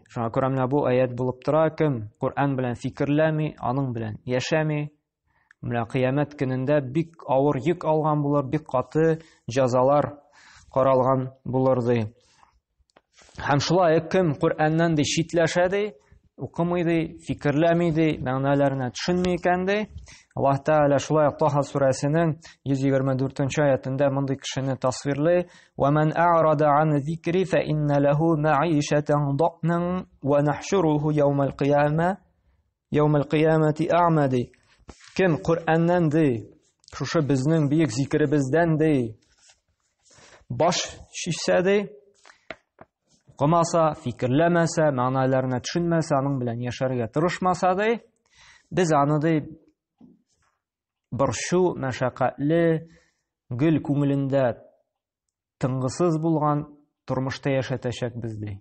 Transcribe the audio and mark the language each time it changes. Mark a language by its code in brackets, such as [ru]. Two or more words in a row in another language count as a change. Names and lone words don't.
[tt] Шуңа күрә менә бу аят булып тора, кем Коръән белән фикерләми, аның белән яшәми, менә кыямәт көнендә бик авыр йөк алган булыр, бик каты җәзалар каралган булыр ди. Һәм шулай кем Коръәннән ди читләшә ди, укымый ди, фикерләми ди, мәгънәләренә төшенми икән ди, Аллаһ Тәгалә шулай Таһа сүрәсенең 124 аятында мондай кешене тасвирлый: [ar] "ومن أعرض عن ذكري فإن له معيشة ضنكا ونحشره يوم القيامة أعمى." [tt] Кем Коръәннән ди, шушы безнең бик зикребездән ди, баш шишсә ди, укымаса, фикерләмәсә, мәгънәләренә төшенмәсә, аның белән яшәргә тырышмаса ди, без аны ди борчу, мәшәкатьле, гөл күңелендә тынгысыз булган тормышта яшәтәчәкбез ди.